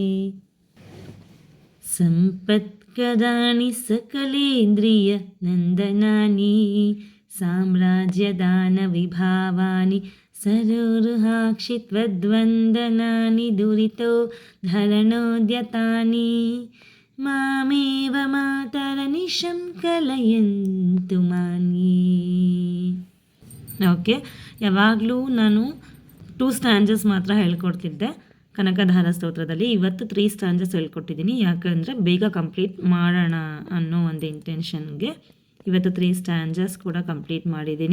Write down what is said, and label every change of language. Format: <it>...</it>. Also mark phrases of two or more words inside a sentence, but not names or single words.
<sa>सम्पत्कदानि सकलेन्द्रियनन्दनानि साम्राज्यदानविभावानि सरोरुहाक्षि त्वद्वन्दनानि दुरितो धरणोद्यतानि मामेव मातरनिशं कलयन्तु मान्ये.</sa> <kn>ಓಕೆ, ಯಾವಾಗಲೂ ನಾನು 2 ಸ್ಟ್ಯಾಂಜಸ್ ಮಾತ್ರ ಹೇಳ್ಕೊಡ್ತಿದ್ದೆ ಕನಕಧಾರ ಸ್ತೋತ್ರದಲ್ಲಿ. ಇವತ್ತು 3 ಸ್ಟ್ಯಾಂಜಸ್ ಹೇಳ್ಕೊಟ್ಟಿದ್ದೀನಿ, ಯಾಕಂದರೆ ಬೇಗ ಕಂಪ್ಲೀಟ್ ಮಾಡೋಣ ಅನ್ನೋ ಒಂದು ಇಂಟೆನ್ಷನ್ಗೆ ಇವತ್ತು 3 ಸ್ಟ್ಯಾಂಜಸ್ ಕೂಡ ಕಂಪ್ಲೀಟ್ ಮಾಡಿದ್ದೀನಿ.</kn>